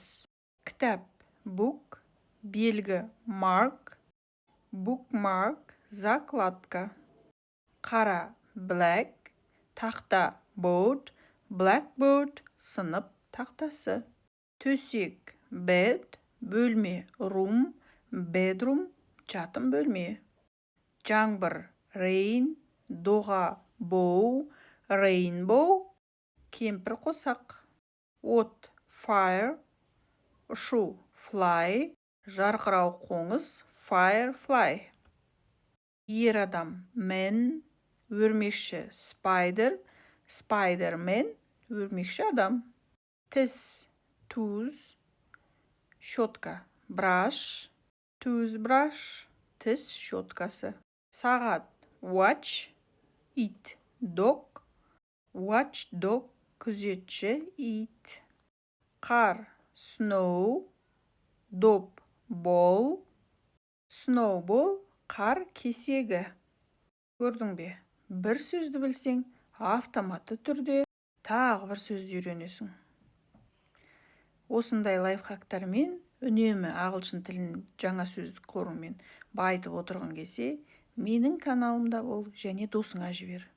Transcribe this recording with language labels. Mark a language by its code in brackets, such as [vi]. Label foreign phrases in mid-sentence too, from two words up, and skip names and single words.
[kk] Кітап, book, белгі, [en] mark, bookmark, [kk] закладка. Қара, black, тақта, [en] board, blackboard, [kk] сынып тақтасы. Төсек, bed, бөлме, [en] room, bedroom, [kk] жатын бөлме. Жаңбыр, [en] rain, доға, bow, rainbow, [kk] кемпір қосақ. От, fire, ұшу, fly, жарқырау қоңыз, firefly. Ер адам, man, өрмекші, [en] spider, spiderman, [kk] өрмекші адам. Тіс, tooth, щетка, [en] brush, toothbrush, [kk] тіс щеткасы. Сағат, [en] watch, it, dog, watchdog, [kk] күзетші, it. Қар, snow, доп, [en] ball, snowball, [kk] қар кесегі. Көрдің бе? Бір сөзді білсең, автоматты түрде тағы бір сөзді үйренесің. Осындай лайфхактармен үнемі ағылшын тілін жаңа сөздік қорыңмен байытып отырғың келсе, менің каналымда бол және досыңа жібер.